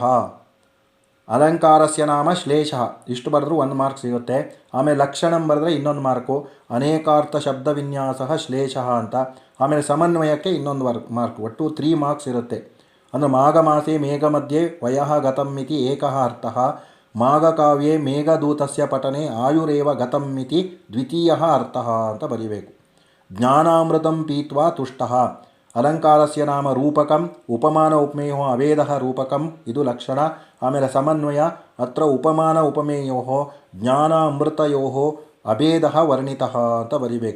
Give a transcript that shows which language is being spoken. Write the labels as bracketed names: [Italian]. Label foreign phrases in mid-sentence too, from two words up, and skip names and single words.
[Sanskrit] ಅಲಂಕಾರಸ್ಯ ನಾಮ ಶ್ಲೇಷಃ. [Kannada] ಇಷ್ಟು ಬರೆದ್ರೂ 1 ಮಾರ್ಕ್ ಸಿಗುತ್ತೆ. ಆಮೇಲೆ ಲಕ್ಷಣಂ ಬರೆದ್ರೆ ಇನ್ನೊಂದು ಮಾರ್ಕು. [Sanskrit] ಅನೇಕಾರ್ಥ ಶಬ್ದ ವಿನ್ಯಾಸ ಶ್ಲೇಷಃ [Kannada] ಅಂತ. ಆಮೇಲೆ ಸಮನ್ವಯಕ್ಕೆ ಇನ್ನೊಂದು ಮಾರ್ಕ್, ಒಟ್ಟು 3 ಮಾರ್ಕ್ಸ್ ಇರುತ್ತೆ. [Sanskrit] ಅಂದರೆ ಮಾಘಮಾಸೆ ಮೇಘ ಮಧ್ಯೆ ವಯಃ ಗತಂ ಇತಿ ಏಕಃ ಅರ್ಥಃ. ಮಾಘಕಾವ್ಯೆ ಮೇಘದೂತಸ್ಯ ಪಠನೆ ಆಯುರೇವ ಗತಂ ಇತಿ ದ್ವಿತೀಯಃ ಅರ್ಥಃ [Kannada] ಅಂತ ಬರೀಬೇಕು. [Sanskrit] ಜ್ಞಾನಾಮೃತಂ ಪೀತ್ವಾ ತುಷ್ಟಃ. ಅಲಂಕಾರಸ್ಯ ನಾಮ ರೂಪಕಂ ಉಪಮಾನ ಉಪಮೇಯೋ ಅವೇದಃ ರೂಪಕಂ, [Kannada] ಇದು ಲಕ್ಷಣ. ಆಮೇಲೆ ಸಮನ್ವಯ [Sanskrit] ಅತ್ರ ಉಪಮಾನ ಉಪಮೇಯೋ ಜ್ಞಾನ ಅಮೃತಯೋ ಅಭೇದಃ ವರ್ಣಿತಃ [Kannada] ಅಂತ ಬರಿಬೇಕು.